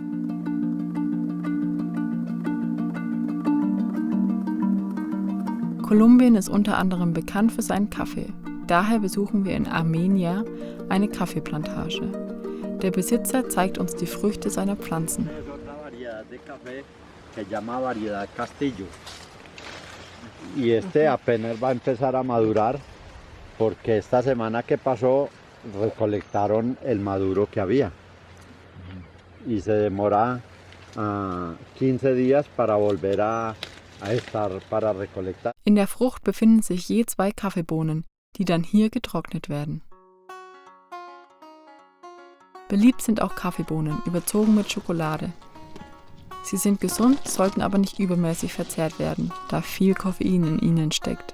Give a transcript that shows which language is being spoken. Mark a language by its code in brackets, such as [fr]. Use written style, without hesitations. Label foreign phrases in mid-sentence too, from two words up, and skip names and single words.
[de] Kolumbien ist unter anderem bekannt für seinen Kaffee. Daher besuchen wir in Armenia eine Kaffeeplantage. Der Besitzer zeigt uns die Früchte seiner Pflanzen. [es] Y este apenas va a empezar a madurar porque esta semana que pasó recolectaron el maduro que había y se demora 15 días para volver a estar para recolectar. [de] In der Frucht befinden sich je 2 Kaffeebohnen, die dann hier getrocknet werden. Beliebt sind auch Kaffeebohnen, überzogen mit Schokolade. Sie sind gesund, sollten aber nicht übermäßig verzehrt werden, da viel Koffein in ihnen steckt.